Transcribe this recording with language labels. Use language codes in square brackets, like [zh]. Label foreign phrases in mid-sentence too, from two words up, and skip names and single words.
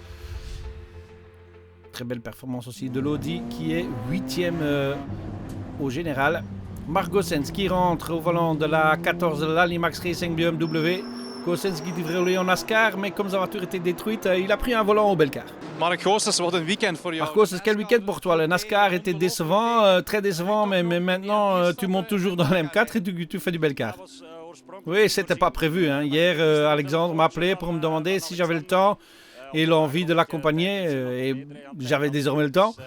[fr] Très belle performance aussi de l'Audi qui est 8e au général. Marc Gossens qui rentre au volant de la 14 de l'Alimax Racing BMW. Gossens qui devrait rouler en NASCAR, mais comme sa voiture était détruite, il a pris un volant au Belcar. Marc Gossens, [nl] wat een weekend voor jou. [fr] Marc Gossens, quel week-end pour toi? Le NASCAR était décevant, très décevant, mais maintenant tu montes toujours dans l'M4 et tu fais du Belcar. Oui, c'était pas prévu. Hein. Hier, Alexandre m'a appelé pour me demander si j'avais le temps et l'envie de l'accompagner, et j'avais désormais le temps.